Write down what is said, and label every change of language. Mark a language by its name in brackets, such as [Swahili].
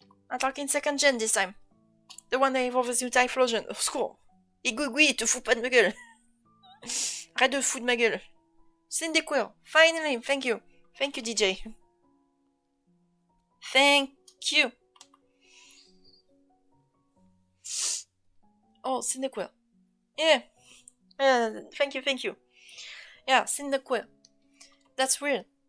[English] I'm talking second gen this time. The one that evolves with Typhlosion. [French] Au secours. Igugui, te fous pas de ma gueule. Arrête de foutre de ma gueule. [English] Cyndaquil, finally, thank you, DJ. Thank you. Oh, Cyndaquil. Yeah. Thank you. Yeah, Cyndaquil. That's weird.